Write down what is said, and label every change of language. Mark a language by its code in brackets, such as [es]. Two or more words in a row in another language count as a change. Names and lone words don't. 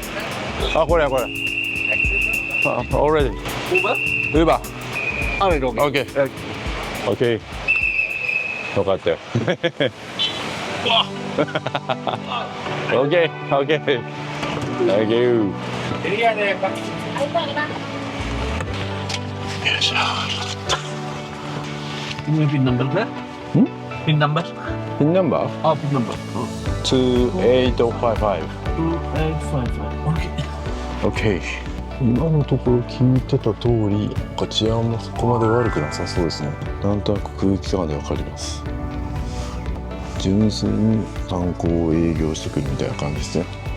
[ja] あ、これやこれ。あ、 [en] already Uber OK OK [ja] よかったよ [en] OK OK Thank you [ms] Ini [en] pin number [ms] dah? [en] Pin number? [ja] ピンナンバー [en] Oh, pin number. 2855 2855. Okay. [ja] OK 今のところ聞いてた通り治安もそこまで悪くなさそうですね。なんとなく空気感でわかります。純粋に観光を営業してくるみたいな感じですね。